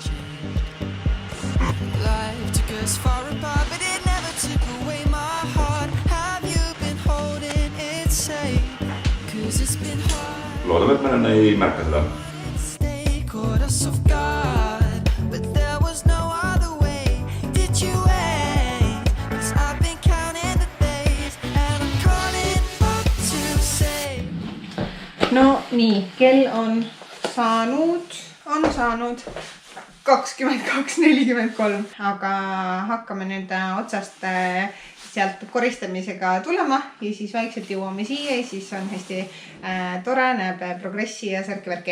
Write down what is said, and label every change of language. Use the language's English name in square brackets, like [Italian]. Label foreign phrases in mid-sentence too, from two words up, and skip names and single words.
[English] Life took us far apart, but it never took away my heart. Have you been holding it safe? 'Cause it's been hard. [Estonian] Loodame, et me ei märka seda. [English] Stay caught us off guard, but there was no other way. Did you wait? 'Cause I've been counting the days and I'm calling up to say. [Estonian] No nii, kell on saanud 22:43, aga hakkame nüüd otsast sealt koristamisega tulema ja siis vaikselt jõuame siia ja siis on hästi tore, näeb progressi ja särki-värki.